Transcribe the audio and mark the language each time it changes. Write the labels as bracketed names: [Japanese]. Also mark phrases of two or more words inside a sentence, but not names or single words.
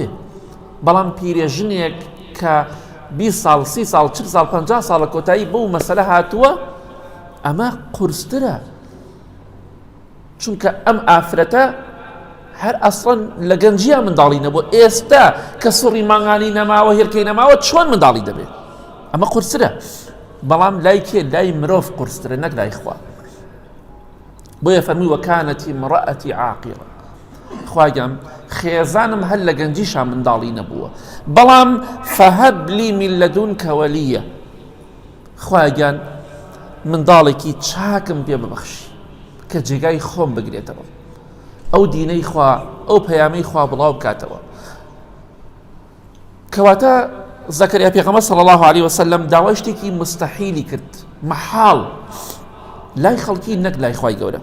[Central Kurdish] بەڵام پیرێژنێک کە 20 ساڵ 30 ساڵ 40 ساڵ 50 ساڵە کۆتایی بەو مەسەلە هاتووە، ئەمە قورسترە، چونکە ئەم ئافرەتە هەر ئەسڵەن لە گەنجیە منداڵی نەبووە، ئێستا کە سوڕی مانگانی نەماوە هێرکەی نەماوە چۆن منداڵی دەبێت؟ ئەمە قورسرە. بەڵام لای کێ؟ لای مرۆڤ قورسترە، نەک لای خوا. بۆیە فەرمووی [Arabic] وەکانەت امرأەتی عاقرا. [Central Kurdish] خوای گەورە خێزانم هەر لە گەنجیشا منداڵی نەبووە، بەڵام [Arabic] فهب لي من لدنك وليا. [Central Kurdish] خوای گەورە منداڵێکی چاکم پێ ببەخشی کە جێگای خۆم بگرێتەوە، ئەو دینەی خوا ئەو پەیامەی خوا بڵاو بکاتەوە. کەواتە زەکەریا پێغەمبەر [Arabic] صلی الله عليه وسلم [Central Kurdish] داوای شتێکی مستەحیلی کرد، مەحاڵ، لای خەڵکی نەک لای خوای گەورە.